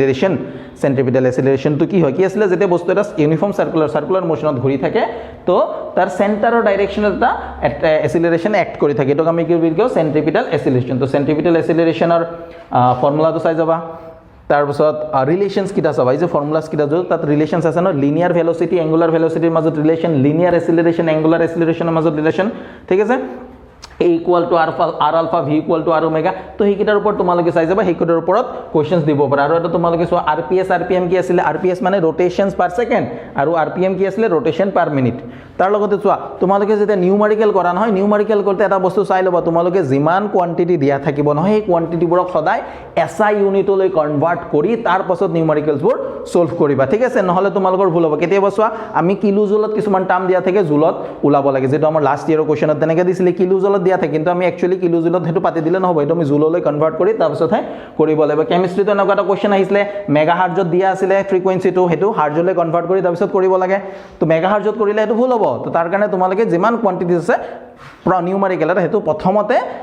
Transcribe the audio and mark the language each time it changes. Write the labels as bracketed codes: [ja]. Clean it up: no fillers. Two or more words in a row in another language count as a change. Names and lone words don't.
[as] এক্সিলাৰেশন তো কি হয় কি আছিল যেতে বস্তু এটা [en] uniform circular motion [as] ঘূৰি থাকে তো তাৰ সেন্টাৰৰ ডাইৰেকশনত এটা [en] acceleration act [as] কৰি থাকে এটোক আমি কি বুলি কও [en] centripetal acceleration [as] তো [en] centripetal acceleration formula [as] চাই যাবা তাৰ পিছত ৰিলেশনস কিটা চাবা এই যে ফৰ্মুলাস কিটা যো তাত ৰিলেশনস আছে ন [en] linear velocity angular velocity [as] মাজত ৰিলেশন [en] linear acceleration angular acceleration [as] মাজত ৰিলেশন ঠিক আছে [en] a equal to r alpha v equal to r omega [as] তো হেকিটাৰ ওপৰত তোমালোকে চাই যাবা হেকিটাৰ ওপৰত কোৱেশ্চনস দিব পাৰা আৰু এটা তোমালোকে সো [en] rps rpm [as] কি আছিল rps মানে [en] rotations per second [as] আৰু rpm কি আছিল [en] rotation per minute [as] তাৰ লগতে চোৱা তোমালোকে যেতিয়া নিউমাৰিকেল কৰা নহয় নিউমাৰিকেল কৰতে এটা বস্তু চাই লবা তোমালোকে জিমান কোৱান্টিটি দিয়া থাকিব নহয় এই কোৱান্টিটি বোৰ সদায় [en] SI unit [as] কনভাৰ্ট কৰি তাৰ পাছত নিউমাৰিকেলস বোৰ সলভ কৰিবা ঠিক আছে নহলে তোমালোকৰ ভুল হ'ব কেতিয়াবা চোৱা আমি কিলো জুলত কিছুমান টাৰ্ম দিয়া থাকে জুলত উলাব লাগে যেটো আমাৰ [en] last year question [as] তেনেকে দিছিলে কিলো জুলত দিয়া থাকে কিন্তু আমি একচুয়ালি কিলো জুলত হেতু পাতি দিলে নহব এটো আমি জুললৈ কনভাৰ্ট কৰি তাৰ পাছতহে কৰিব লাগিব কেমিষ্ট্ৰিটো এনেকুৱা এটা কোৱেশ্চন আহিছিলে মেগাহাৰ্টজত দিয়া আছিল ফ্ৰিকুৱেন্সিটো হেতু হাৰ্টজলৈ কনভাৰ্ট কৰি তাৰ পাছত কৰিব লাগে তো মেগাহাৰ্টজত কৰিলে এটো ভুল হ'ব তো তাৰ কাৰণে তোমালোকে যিমান কোৱান্টিটি আছে নিউমাৰিকেল হেতু প্ৰথমতে